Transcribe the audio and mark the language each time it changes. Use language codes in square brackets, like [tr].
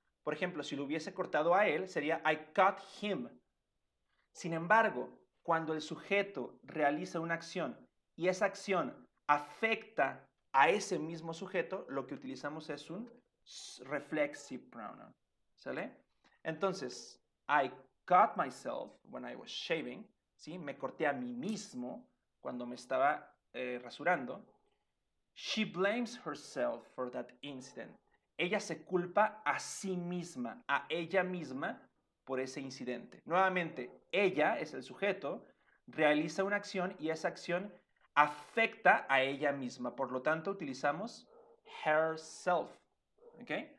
[es] Por ejemplo, si lo hubiese cortado a él, sería [en] I cut him. [es] Sin embargo, cuando el sujeto realiza una acción y esa acción afecta a ese mismo sujeto, lo que utilizamos es un reflexive pronoun. ¿Sale? [en] Entonces, I cut myself when I was shaving. [es] ¿Sí? Me corté a mí mismo cuando me estaba rasurando. [en] She blames herself for that incident. [es] Ella se culpa a sí misma, a ella misma, por ese incidente. Nuevamente, ella es el sujeto, realiza una acción y esa acción afecta a ella misma. Por lo tanto, utilizamos herself. ¿Ok?